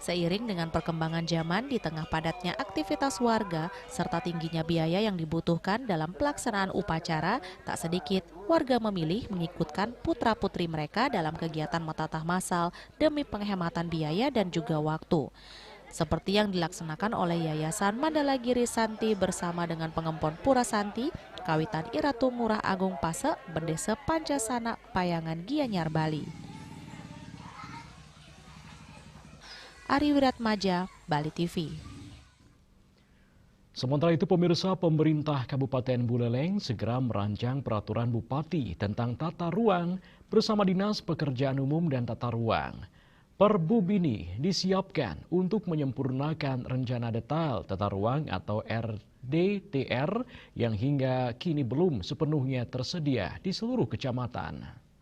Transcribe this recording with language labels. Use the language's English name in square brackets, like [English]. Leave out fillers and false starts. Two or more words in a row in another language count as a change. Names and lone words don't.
[Indonesian] Seiring dengan perkembangan zaman di tengah padatnya aktivitas warga serta tingginya biaya yang dibutuhkan dalam pelaksanaan upacara, tak sedikit warga memilih mengikutkan putra-putri mereka dalam kegiatan metatah massal demi penghematan biaya dan juga waktu. Seperti yang dilaksanakan oleh Yayasan Mandala Giri Santi bersama dengan Pengempon Pura Santi, Kawitan Iratu Ngurah Agung Pase, Bendesa Pancasana, Payangan Gianyar, Bali. Ari Wiratmaja, Bali TV. Sementara itu pemirsa, pemerintah Kabupaten Buleleng segera merancang peraturan bupati tentang tata ruang bersama Dinas Pekerjaan Umum dan Tata Ruang. Perbub ini disiapkan untuk menyempurnakan rencana detail tata ruang atau RDTR yang hingga kini belum sepenuhnya tersedia di seluruh kecamatan.